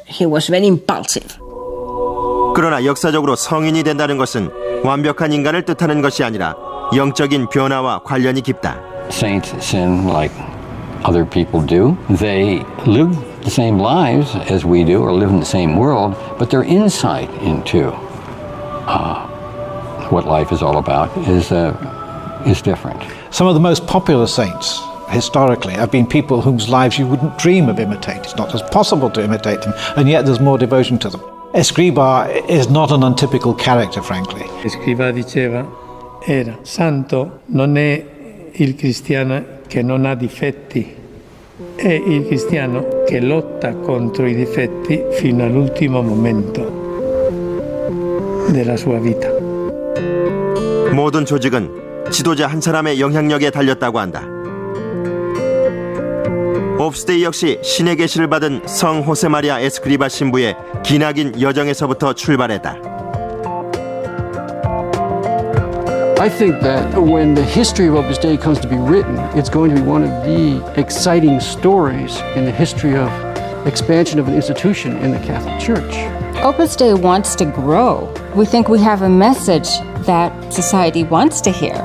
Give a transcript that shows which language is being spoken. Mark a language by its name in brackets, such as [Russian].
[English] He was very impulsive. [Korean] 그러나 역사적으로 성인이 된다는 것은 완벽한 인간을 뜻하는 것이 아니라 영적인 변화와 관련이 깊다. [English] Saints sin like other people do. They live the same lives as we do or live in the same world, but their insight into what life is all about is different. Some of the most popular saints historically have been people whose lives you wouldn't dream of imitating. It's not just possible to imitate them, and yet there's more devotion to them. Escriba is not an untypical character, frankly. [Italian] Escriba diceva, era santo non è il cristiano che non ha difetti, è il cristiano che lotta contro i difetti fino all'ultimo momento della sua vita. [Korean] 모든 조직은 지도자 한 사람의 영향력에 달렸다고 한다. 옵스데이 역시 신의 계시를 받은 성 호세마리아 에스크리바 신부의 기나긴 여정에서부터 출발했다. [English] I think that when the history of Opus Dei comes to be written, it's going to be one of the exciting stories in the history of expansion of an institution in the Catholic Church. Opus Dei wants to grow. We think we have a message that society wants to hear.